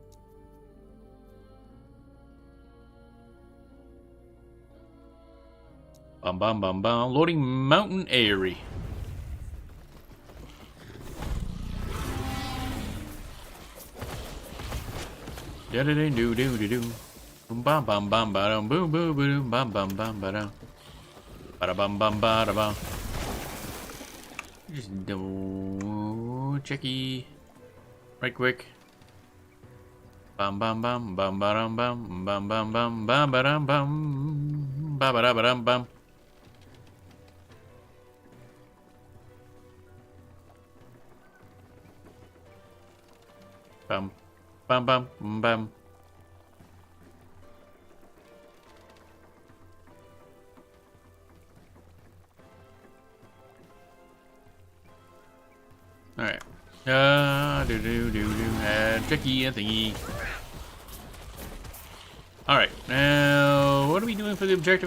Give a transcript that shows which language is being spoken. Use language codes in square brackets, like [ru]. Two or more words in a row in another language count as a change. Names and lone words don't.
[en] Loading Mountain Airy. Do. Boom bam bam bam ba boom boom boom bam bam bam ba dum. Ba bam bam ba da bam. Just do checky. Right quick. Bam bam bam bam ba dum bam bam bam bam bam ba dum bam ba ba da ba dum bam. Bam bam bam bam. Alright. Tricky and thingy. Alright, now what are we doing for the objective?